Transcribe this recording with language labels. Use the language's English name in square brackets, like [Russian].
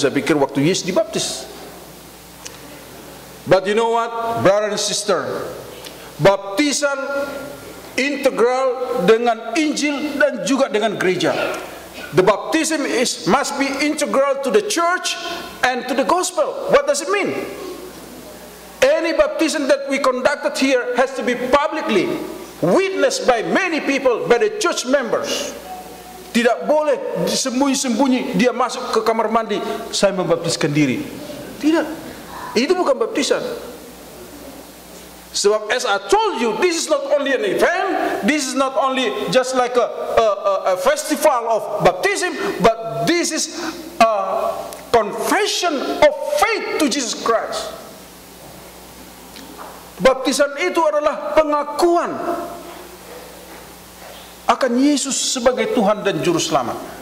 [Indonesian] Saya pikir waktu Yesus dibaptis. [English] But you know what, brother and sister, [Indonesian] baptisan integral dengan Injil dan juga dengan gereja. [English] The baptism must be integral to the church and to the gospel. What does it mean? Any baptism that we conducted here has to be publicly witnessed by many people, by the church members. [Indonesian] Tidak boleh sembunyi-sembunyi dia masuk ke kamar mandi, saya membaptiskan diri. Tidak, itu bukan baptisan. Sebab [English] as I told you, this is not only an event, this is not only just like a festival of baptism, but this is a confession of faith to Jesus Christ. [Indonesian] Baptisan itu adalah pengakuan akan Yesus sebagai Tuhan dan Juru Selamat.